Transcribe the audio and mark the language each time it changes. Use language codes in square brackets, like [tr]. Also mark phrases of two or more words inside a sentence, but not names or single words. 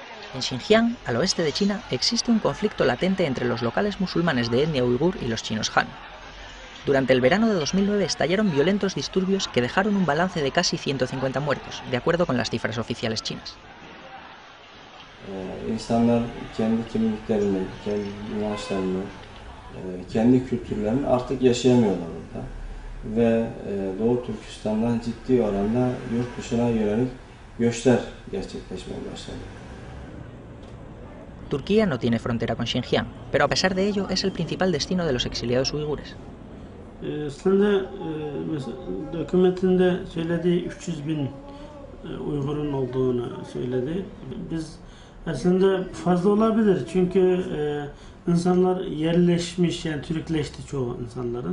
[es] En Xinjiang, al oeste de China, existe un conflicto latente entre los locales musulmanes de etnia uigur y los chinos Han. Durante el verano de 2009 estallaron violentos disturbios que dejaron un balance de casi 150 muertos, de acuerdo con las cifras oficiales chinas. [tr] İnsanlar kendi kimliklerini, kendi inançlarını, kendi kültürlerini artık yaşayamıyorlar orada. Ve Doğu Türkistan'dan ciddi oranda yurt dışına yönelik göçler gerçekleşmeye başladı. [es] Turquía no tiene frontera con Xinjiang, pero a pesar de ello es el principal destino de los exiliados uigures. [tr] Aslında hükümetinde söylediği 300 bin Uygur'un olduğunu söyledi. Biz aslında fazla olabilir çünkü insanlar yerleşmiş, yani Türkleşti çoğu insanların.